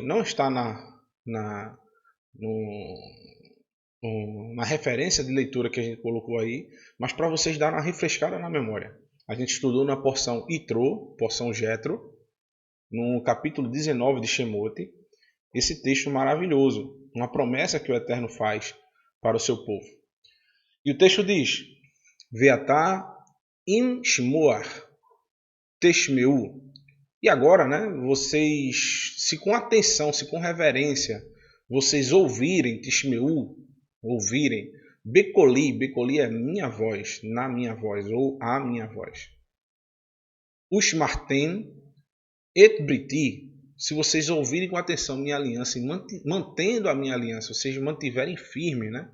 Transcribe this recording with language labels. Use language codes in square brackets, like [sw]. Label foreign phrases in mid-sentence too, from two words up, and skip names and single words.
[pt] Não está na referência de leitura que a gente colocou aí, mas para vocês darem uma refrescada na memória. A gente estudou na porção Itrô, porção Jetro, no capítulo 19 de Shemot, esse texto maravilhoso, uma promessa que o Eterno faz para o seu povo. E o texto diz: [he] ועתה אם שמוע תשמעו. [pt] E agora, né, vocês, se com atenção, se com reverência, vocês ouvirem, teshmeu, ouvirem, becoli é minha voz, na minha voz, ou a minha voz. [he] ושמרתם את בריתי, [pt] se vocês ouvirem com atenção minha aliança e mantendo a minha aliança, vocês mantiverem firme, né?